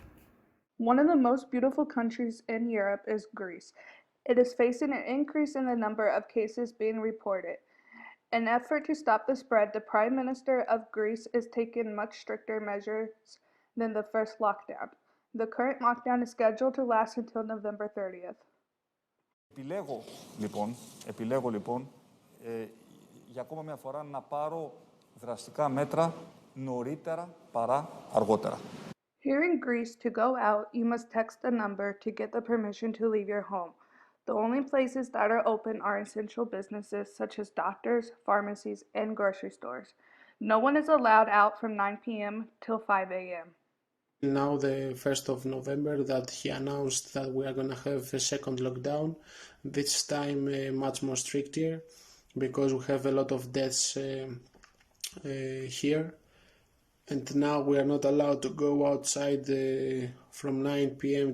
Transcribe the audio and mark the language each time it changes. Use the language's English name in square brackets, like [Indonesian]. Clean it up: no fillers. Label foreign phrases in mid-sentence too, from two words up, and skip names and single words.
[English] One of the most beautiful countries in Europe is Greece. It is facing an increase in the number of cases being reported. In an effort to stop the spread, the Prime Minister of Greece is taking much stricter measures than the first lockdown. The current lockdown is scheduled to last until November 30th. [Greek] Επιλέγω λοιπόν για ακόμα μια φορά να πάρω δραστικά μέτρα νωρίτερα παρά αργότερα. [English] Here in Greece, to go out, you must text a number to get the permission to leave your home. The only places that are open are essential businesses such as doctors, pharmacies, and grocery stores. No one is allowed out from 9 p.m. till 5 a.m. Now the 1st of November that he announced that we are going to have a second lockdown, this time much more stricter because we have a lot of deaths here, and now we are not allowed to go outside from 9 p.m.